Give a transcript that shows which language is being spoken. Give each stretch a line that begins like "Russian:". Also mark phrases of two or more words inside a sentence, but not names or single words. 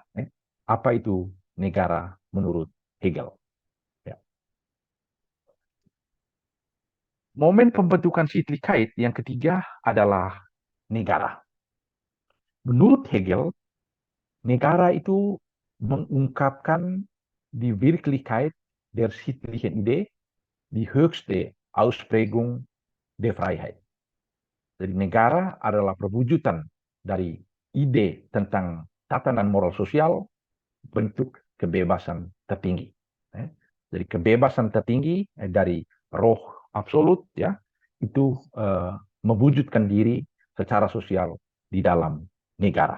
Indonesian: Apa itu negara menurut Hegel? Ya. Momen pembentukan Sittlichkeit yang ketiga adalah negara. Menurut Hegel, negara itu mengungkapkan
German: die Wirklichkeit der sittlichen Idee, die höchste Ausprägung der Freiheit.
Indonesian: Jadi negara adalah perwujudan dari ide tentang tatanan moral sosial, bentuk kebebasan tertinggi. Jadi kebebasan tertinggi dari roh absolut, ya, itu mewujudkan diri secara sosial di dalam negara.